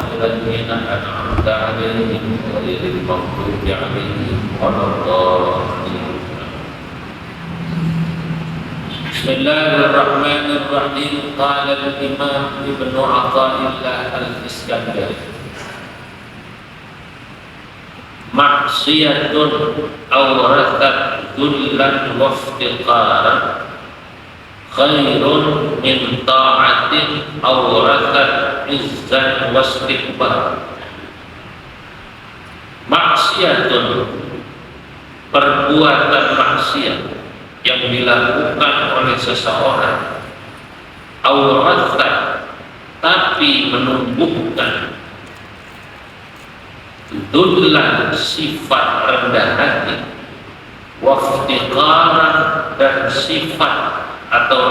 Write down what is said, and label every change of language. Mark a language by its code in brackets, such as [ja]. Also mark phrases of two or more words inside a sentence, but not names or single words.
[ar] الذين أنعمت عليهم غير المغضوب عليهم ولا الضالين. بسم الله الرحمن الرحيم. قال الإمام ابن عطاء الله الإسكندري: معصية أورثت ذلا وافتقارا خير من طاعة أورثت عزا واستكبارا. [id] Maksiyatun, perbuatan maksiat yang dilakukan oleh seseorang, awrathat, tapi menumbuhkan dhullan, sifat rendah hati, waftiqaran, dan sifat atau